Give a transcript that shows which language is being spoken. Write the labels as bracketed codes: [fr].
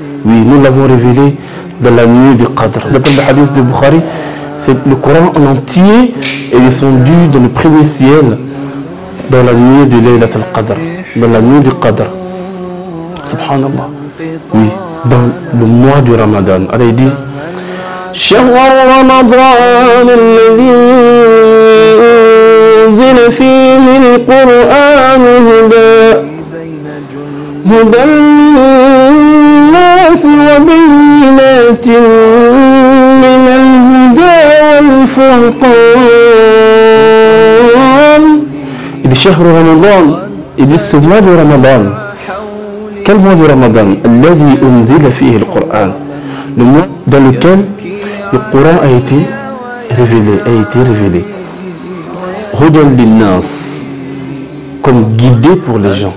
[fr] Oui, nous l'avons révélé dans la nuit du Qadr. D'après le hadith de Bukhari, c'est le Coran en entier est descendu dans le premier ciel dans la nuit de Laylatul Qadr, dans la nuit du Qadr. Subhanallah. Oui, dans le mois du Ramadan. Allah il dit [ar] شهر رمضان الذي أنزل فيه القرآن هدى للناس وبينات من الهدى والفرقان. [fr] Il dit [ar] شهر رمضان. [fr] Il dit ce mois de Ramadan. Quel mois de Ramadan? [ar] الذي أنزل فيه القرآن. [fr] Le mois dans lequel le Coran a été révélé. Hudan linnas, comme guidé pour les gens.